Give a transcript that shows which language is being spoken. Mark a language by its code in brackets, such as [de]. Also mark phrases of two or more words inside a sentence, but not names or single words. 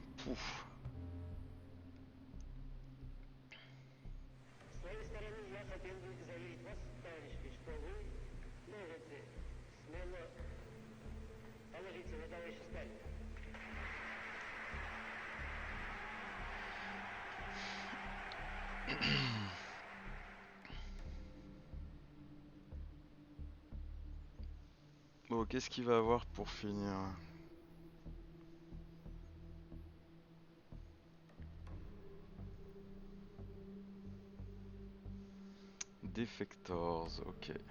[fr] Pouf. [ru] С своей стороны, я хотел бы заверить вас, товарищи, что вы можете смело положиться на товарища Сталина. [fr] Bon, qu'est-ce qu'il va avoir pour finir? [en] Defectors, ok.